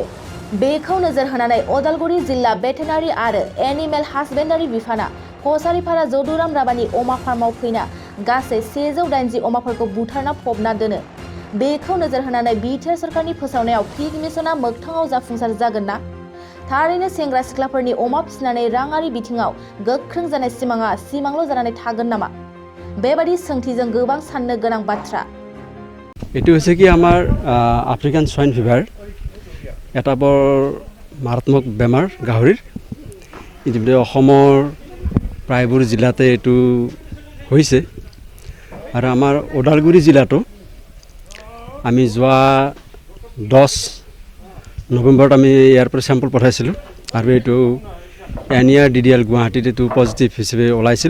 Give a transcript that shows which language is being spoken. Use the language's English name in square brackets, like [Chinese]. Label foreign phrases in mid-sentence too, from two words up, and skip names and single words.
[Bodo] बेखौ नोजोर होनानै अदालगुरि जिल्ला भेटेनारि आरो एनिमेल हासबेन्डारि बिफाना कसारिपारा जदुराम राबानि अमा फार्माव फैना गासै 180 अमाफोरखौ बुथारना फबना दोनो। बेखौ नोजोर होनानै बिटिआर सरकारनि फोसावनायाव फिग मिशनआ मोगथाङाव जाफुंसार जागोन ना? थारैनो सेंग्रा सिख्लाफोरनि अमा फिसिनानै राङारि बिथिङाव गोख्रों जानाय सिमाङा सिमांल' जानानै थागोन नामा? बेबादि सोंथिजों गोबां साननो गोनां बाथ्रा। [Assamese] एटु হৈছে কি আমাৰ আফ্ৰিকান সোয়াইন ফিভাৰ এটা বৰ মাৰাত্মক বেমাৰ গাহৰিৰ। ইতিমধ্যে অসমৰ প্ৰায়বোৰ জিলাতে এইটো হৈছে আৰু আমাৰ ওদালগুৰি জিলাটো আমি যোৱা 10 নৱেম্বৰত আমি ইয়াৰ পৰা চেম্পল পঠাইছিলোঁ আৰু এইটো এনিয়াৰ ডিডিএল গুৱাহাটীত এইটো পজিটিভ হিচাপে ওলাইছিল।